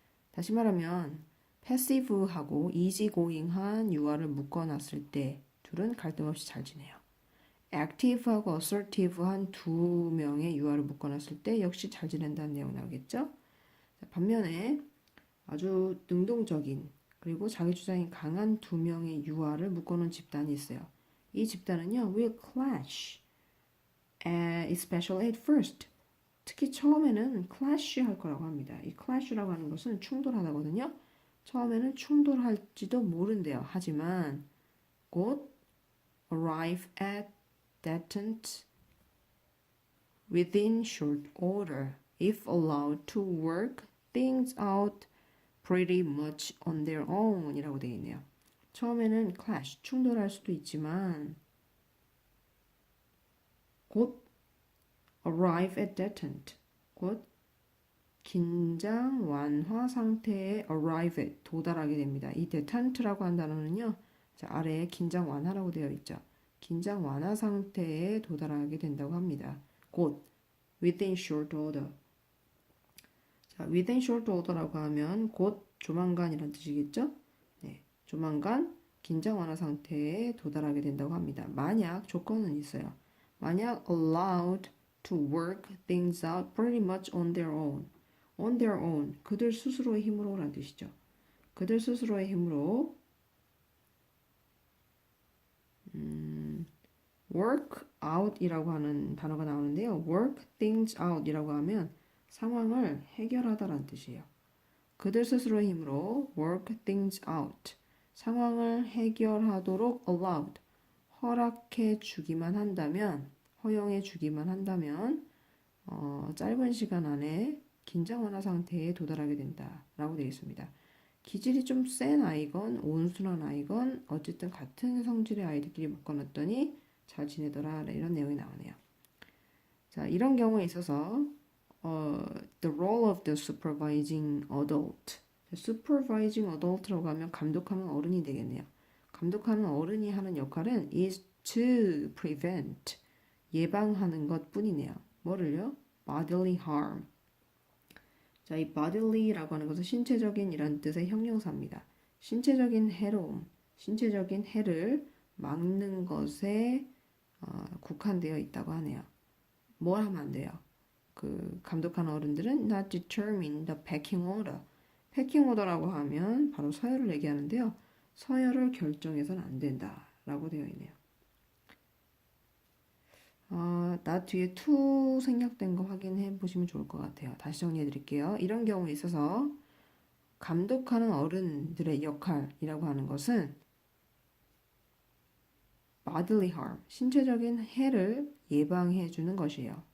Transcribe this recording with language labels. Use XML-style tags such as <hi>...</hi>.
<ko>다시 말하면 passive하고 easygoing한 유아를 묶어놨을 때 둘은 갈등 없이 잘 지내요. active하고 assertive한 두 명의 유아를 묶어놨을 때 역시 잘 지낸다는 내용 나오겠죠? 반면에 아주 능동적인 그리고 자기 주장이 강한 두 명의 유아를 묶어놓은 집단이 있어요. 이 집단은요,</ko> <en>will clash, especially at first.</en> <ko>특히 처음에는 clash 할 거라고 합니다. 이 clash라고 하는 것은 충돌하다거든요. 처음에는 충돌할지도 모른대요. 하지만 곧</ko> <en>arrive at detente within short order if allowed to work things out pretty much on their own</en> <ko>이라고 되어 있네요. 처음에는 clash, 충돌할 수도 있지만 곧</ko> <en>arrive at detente,</en> <ko>곧 긴장 완화 상태에 arrive at, 도달하게 됩니다. 이 detente라고 한 단어는요, 자, 아래에 긴장 완화라고 되어 있죠. 긴장 완화 상태에 도달하게 된다고 합니다. 곧</ko> <en>within short order.</en> <ko>자,</ko> <en>within short order</en> <ko>라고 하면 곧 조만간이란 뜻이겠죠? 네, 조만간 긴장 완화 상태에 도달하게 된다고 합니다. 만약 조건은 있어요. 만약</ko> <en>allowed to work things out pretty much on their own. on their own.</en> <ko>그들 스스로의 힘으로라는 뜻이죠. 그들 스스로의 힘으로 work out이라고 하는 단어가 나오는데요. work things out이라고 하면 상황을 해결하다라는 뜻이에요. 그들 스스로의 힘으로</ko> <en>work things out.</en> <ko>상황을 해결하도록 allowed. 허락해 주기만 한다면, 허용해 주기만 한다면 짧은 시간 안에 긴장 완화 상태에 도달하게 된다라고 되어 있습니다. 기질이 좀 센 아이건 온순한 아이건 어쨌든 같은 성질의 아이들끼리 묶어놨더니 잘 지내더라 이런 내용이 나오네요. 자, 이런 경우에 있어서</ko> <en>the role of the supervising adult</en> <ko>supervising adult라고 하면 감독하는 어른이 되겠네요. 감독하는 어른이 하는 역할은</ko> <en>is to prevent,</en> <ko>예방하는 것 뿐이네요. 뭐를요? bodily harm. 자, 이 bodyly라고 하는 것은 신체적인 이란 뜻의 형용사입니다. 신체적인 해로움, 신체적인 해를 막는 것에 국한되어 있다고 하네요. 뭘 하면 안 돼요? 그 감독하는 어른들은</ko> <en>not determine the pecking order.</en> <ko>패킹 오더라고 하면 바로 서열을 얘기하는데요. 서열을 결정해서는 안 된다라고 되어 있네요. 나 뒤에 to 생략된 거 확인해 보시면 좋을 것 같아요. 다시 정리해 드릴게요. 이런 경우에 있어서 감독하는 어른들의 역할이라고 하는 것은 bodily harm, 신체적인 해를 예방해 주는 것이에요.</ko>